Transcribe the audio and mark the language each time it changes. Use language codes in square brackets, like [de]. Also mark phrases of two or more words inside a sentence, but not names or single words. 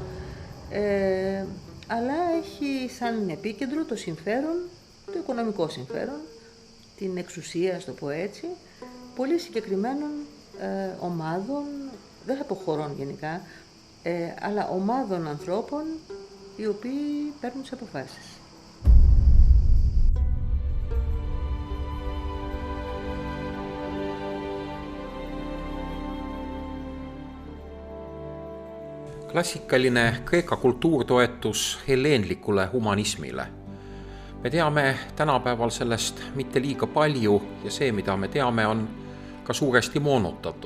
[el] αλλά έχει σαν επίκεντρο το συμφέρον, το οικονομικό συμφέρον, την εξουσία, ας το πω έτσι, πολύ συγκεκριμένων ομάδων, δεν θα πω χωρών γενικά, αλλά ομάδων ανθρώπων οι οποίοι παίρνουν τις αποφάσεις. [et] Klassikaline Kreeka kultuurtoetus helleenlikule humanismile. Me teame tänapäeval sellest mitte liiga palju ja see, mida me teame, on ka suuresti moonutatud.